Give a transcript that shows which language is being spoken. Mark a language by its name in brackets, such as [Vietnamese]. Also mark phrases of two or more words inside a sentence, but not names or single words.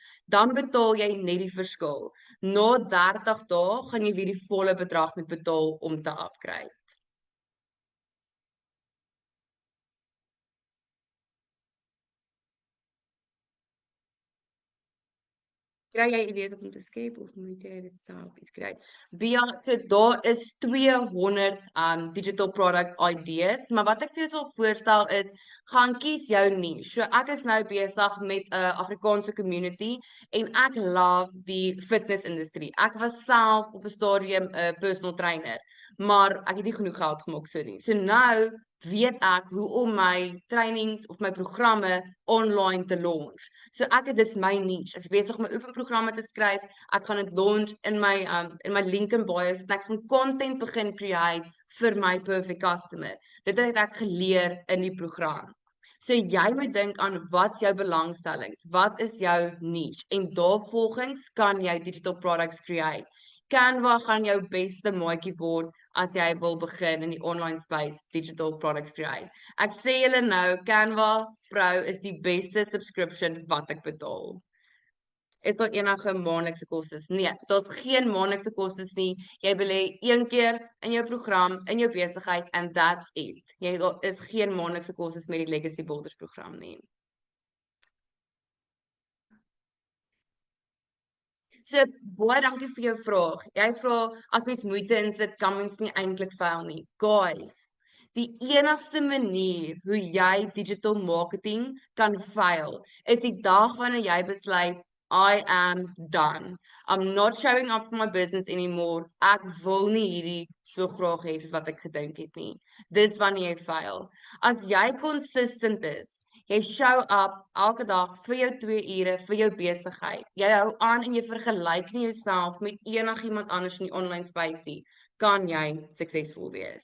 [Afrikaans] Dan betaal jy net die verskil. Na 30 dae gaan jy weer die volle bedrag moet betaal om te upgrade. Kry jy idees om te skep of moet jy dit self iets kry? Bia, so daar is 200 [English] digital product ideas, [Afrikaans] maar wat ek vir jou sal voorstel is, gaan kies jou niche. So ek is nou besig met 'n Afrikaanse community en ek love die fitness industrie. Ek was self op 'n stadium 'n personal trainer, maar ek het nie genoeg geld gemaak so nie. So nou weet ek hoe om my trainings of my programme online te launch. So dis my niche. Ek is besig om my oefenprogramme te skryf. Ek gaan dit launch in my [English] link in bio, [Afrikaans] en ek gaan content begin create vir my [English] perfect customer. [Afrikaans] Dit het ek geleer in die program. So jy moet dink aan wat jou belangstellings, wat is jou niche en daarvolgens kan jy [English] digital products create. [Afrikaans] Canva gaan jou beste maatjie word as jy wil begin in die [English] online space digital products create. [Afrikaans] Ek sê julle nou, Canva Pro is die beste subscription wat ek betaal. Is daar enige maandelikse kostes? Nee, daar's geen maandelikse kostes nie. Jy belê een keer in jou program, in jou besigheid [English] and that's it. [Afrikaans] Daar is geen maandelikse kostes met die Legacy Builders program nie. So, baie dankie vir jou vraag. Jy vra, as mens moeite insit, kan mens nie eintlik faal nie. Guys, die enigste manier hoe jy [English] digital marketing [Afrikaans] kan fail, is die dag wanneer jy besluit, [English] I am done. I'm not showing up for my business anymore. [Afrikaans] Ek wil nie hierdie so graag hê soos wat ek gedink het nie. Dis wanneer jy fail. As jy consistent is, jy [English] show up [Afrikaans] elke dag vir jou 2 ure vir jou besigheid. Jy hou aan en jy vergelyk nie jouself met enigiemand anders in die [English] online space [Afrikaans] nie, kan jy suksesvol wees.